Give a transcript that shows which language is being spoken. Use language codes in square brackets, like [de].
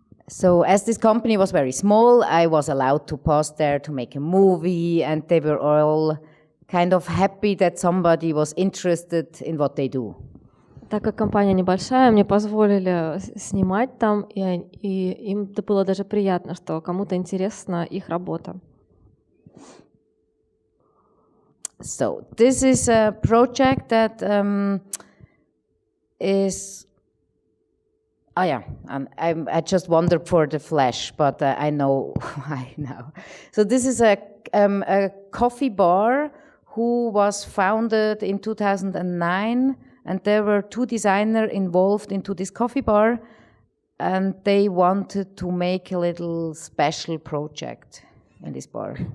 [en] So as this company was very small, I was allowed to pass there to make a movie, and they were all kind of happy that somebody was interested in what they do. [ru] Так как компания небольшая, мне позволили снимать там, и им было даже приятно, что кому-то интересна их работа. [en] So this is a project that is. Oh yeah, and I just wondered for the flash, but I know why now. So this is a coffee bar who was founded in 2009, and there were 2 designers involved into this coffee bar, and they wanted to make a little special project in this bar.